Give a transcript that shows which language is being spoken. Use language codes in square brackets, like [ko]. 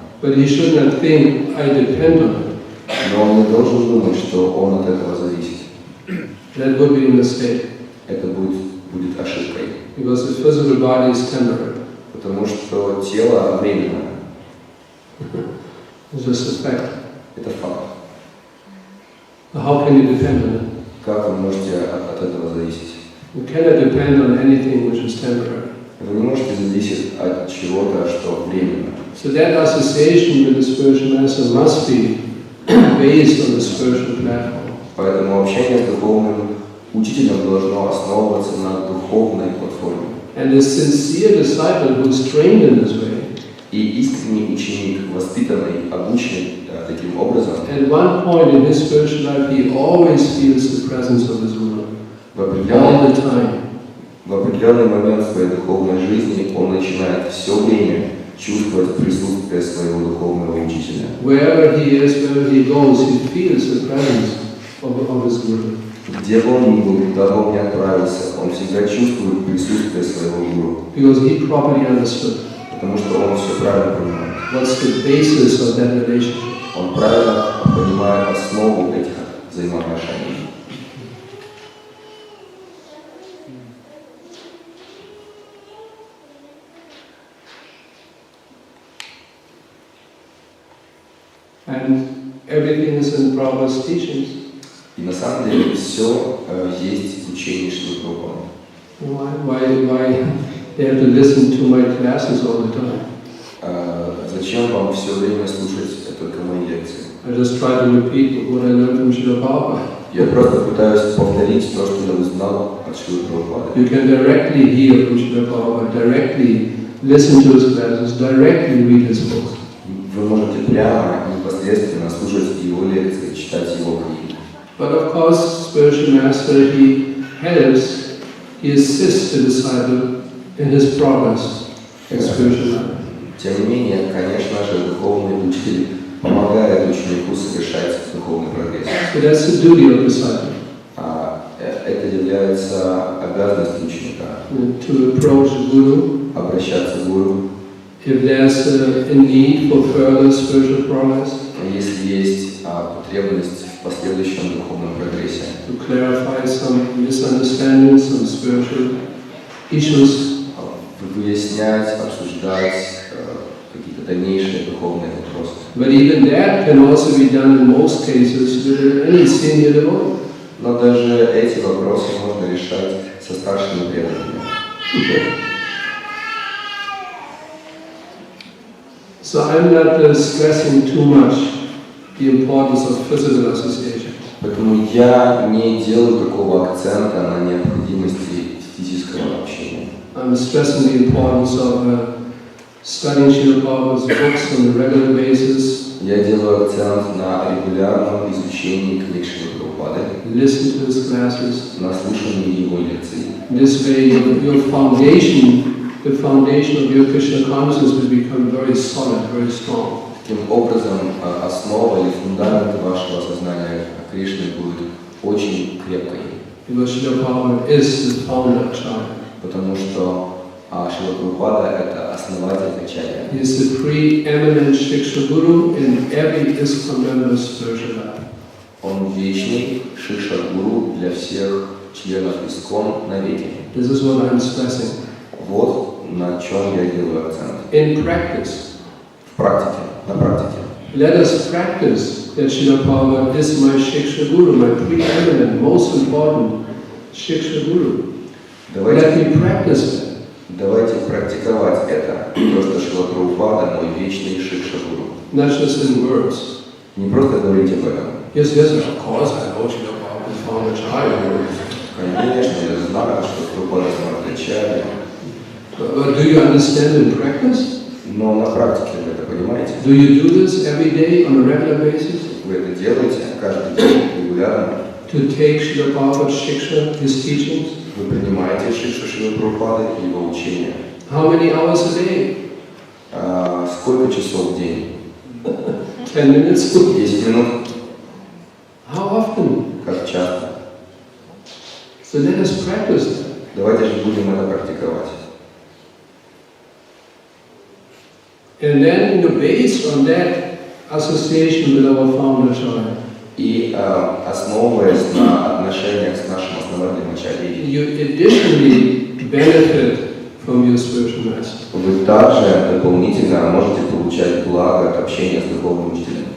[en] But he should not think, I depend on it. [ru] Но он не должен думать, что он от этого зависит. [en] That would be a mistake. [ru] Это будет ошибкой. [en] Because the physical body is temporary. [ru] Потому что тело временно. [en] It's just a fact. [ru] Это факт. [en] How can you depend on it? [ru] Как вы можете от этого зависеть? [en] You cannot depend on anything which is temporary. [ru] Вы не можете зависеть от чего-то, что временно. [en] So that association with the spiritual master must be based on the spiritual platform. [ru] Поэтому общение с духовным учителем должно основываться на духовной платформе. [en] And the sincere disciple who is trained in this way, [ru] И искренний ученик, воспитанный, обученный таким образом, [en] at one point in his spiritual life, he always feels the presence of his guru. All the time. [ru] В определенный момент своей духовной жизни он начинает все время чувствовать присутствие своего духовного учителя. [en] Wherever he is, wherever he goes, he feels the presence of his guru. [ru] Где бы он ни был, куда бы он ни отправился, он всегда чувствует присутствие своего гуру. [en] Because he properly understood [ru] Потому что он все правильно понимает. [en] what's the basis of that relationship. [ru] Он правильно понимает основу этих взаимоотношений. [en] And everything is in Prabhupada's teachings. [ru] И на самом деле все есть в учении Шрилы Прабхупады. [en] Why they have to listen to my classes all the time? [ru] Зачем вам все время слушать только мои лекции? [en] I just try to repeat what I learned from Srila Prabhupada. [ru] Я просто пытаюсь повторить то, что я узнал от Шрилы Прабхупады. [en] You can directly hear from Srila Prabhupada, directly listen to his classes, directly read his books. [ru] Вы можете прямо, непосредственно слушать его лекции, читать его книги. [en] But of course, spiritual master, he helps, he assists the disciple in his progress in spiritual life. [ru] Тем не менее, конечно же, духовный учитель помогает ученику совершать духовный прогресс. [en] So that's the duty of disciple. [ru] Это является обязанностью ученика. [en] To approach the Guru. [ru] Обращаться к гуру. [en] If there's a need for further spiritual progress. [ru] Если есть потребность в последующем духовном прогрессе. [en] To clarify some misunderstandings, some spiritual issues. [ru] Выяснять, обсуждать какие-то дальнейшие духовные вопросы. [en] But even that can also be done in most cases with any senior devotee. [ru] Но даже эти вопросы можно решать со старшими преданными. [en] So I'm not stressing too much the importance of physical association. [ru] Поэтому я не делаю такого акцента на необходимости физического общения. [en] I'm stressing the importance of studying Srila Prabhupada's books on a regular basis. [ru] Я делаю акцент на регулярном изучении книг Шрилы Прабхупады, [en] Listen to his classes. [ru] на слушании его лекций. [en] This way, your foundation, the foundation of your Krishna consciousness will become very solid, very strong. [ru] Таким образом, основа или фундамент вашего сознания Кришны будет очень крепкой. [en] Because Srila Prabhupada is the founder Acharya. [ru] Потому что Шрила Прабхупада – это основатель Ачарья. [en] He is the preeminent Shiksha Guru in every ISKCON member's spiritual life. [ru] Он вечный Шикша-гуру для всех членов ИСККОН навеки. [en] This is what I'm stressing. [ru] Вот на чем я делаю акцент. [en] In practice, [ru] В практике, на практике. [en] let us practice that Srila Prabhupada is my Shiksha Guru, my preeminent, most important Shiksha Guru. Let me practice that. [ru] Давайте практиковать это, то, что Шрила Прабхупада мой вечный Шикша-гуру. [en] Not just in words. [ru] Не просто говорить об этом. [en] Yes, yes, of course, I know Srila Prabhupada is founder Acharya. [ru] Конечно, я знаю, что Прабхупада Ачарья. [en] But do you understand in practice? [ru] Но на практике вы это понимаете? [en] Do you do this every day on a regular basis? [ru] Вы это делаете каждый день регулярно? [en] To take Srila Prabhupada's Shiksha, his teachings? [ru] Вы принимаете Шикшу Шрилы Прабхупады и его учения? [en] How many hours a day? [ru] Сколько часов в день? [en] 10 minutes? [ru] 10 минут. [en] How often? [ru] Как часто? [en] So let us practice that. [ru] Давайте же будем это практиковать. [en] And then, based on that association with our founder Acharya, [ru] И основываясь на отношениях с нашим основателем Ачарьей, [en] you additionally benefit from your spiritual master. [ru] вы также дополнительно можете получать благо от общения с духовным учителем.